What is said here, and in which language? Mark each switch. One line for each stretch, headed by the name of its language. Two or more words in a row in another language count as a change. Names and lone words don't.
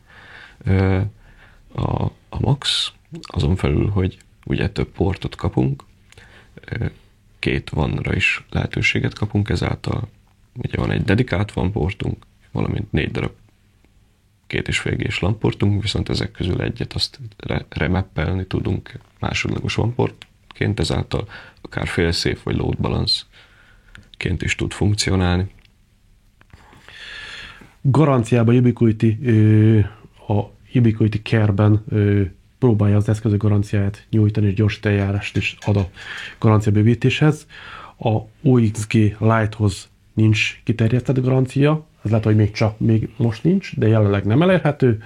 Hungarian: A Max azon felül, hogy ugye több portot kapunk, két vanra is lehetőséget kapunk, ezáltal ugye van egy dedikált van portunk, valamint 4 darab 2,5 G-s LAN portunk, viszont ezek közül egyet azt remappelni tudunk másodlagos van portként, ezáltal akár fail-safe vagy
English: load balance-
Hungarian: ként is tud funkcionálni. Garanciában a Ubiquiti Care-ben próbálja az eszközök garanciáját nyújtani, és gyors eljárást is ad a garancia bővítéshez. A OXG Lite-hoz nincs kiterjesztett garancia, ez lehet, hogy még most nincs, de jelenleg nem elérhető.